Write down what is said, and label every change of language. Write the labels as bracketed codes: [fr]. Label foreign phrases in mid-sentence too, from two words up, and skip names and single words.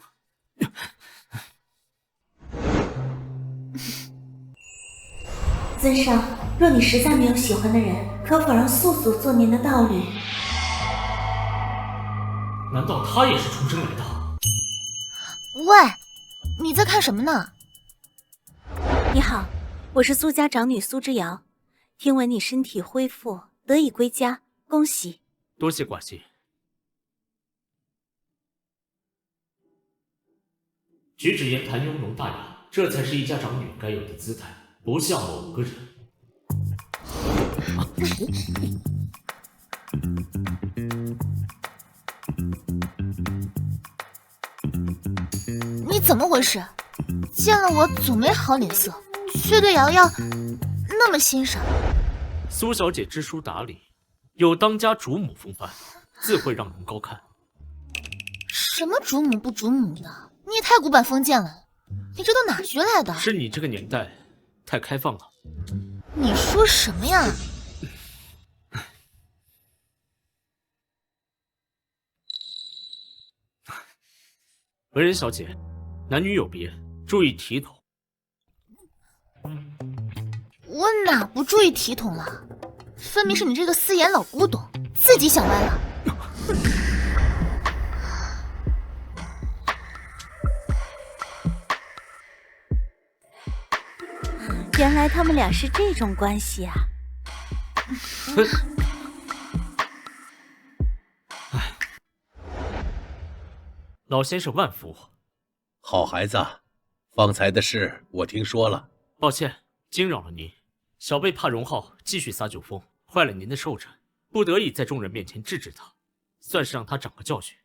[zh] 尊上，若你實在沒有喜歡的人，可否讓素素做您的道侶？難道他也是出生來的？喂，你在看什麼呢？你好，我是蘇家長女蘇之遙，聽聞你身體恢復，得以歸家，恭喜。多謝寡妻。舉止言談雍容大雅，這才是一家長女該有的姿態。不像某個人。你怎麼回事？見了我總沒好臉色，卻對瑤瑤那麼欣賞。蘇小姐知書達理，有當家主母風範，自會讓人高看。什麼主母不主母的？你也太古板封建了，你這都哪學來的？是你這個年代太開放了。你說什麼呀？文人小姐，男女有別，注意體統。我哪不注意體統了？分明是你這個私眼老古董，自己想歪了。原來他們倆是這種關係啊！老先生萬福。好孩子，方才的事我聽說了。抱歉，驚擾了您。小輩怕榮浩繼續撒酒瘋，壞了您的壽辰，不得已在眾人面前制止他，算是讓他長個教訓。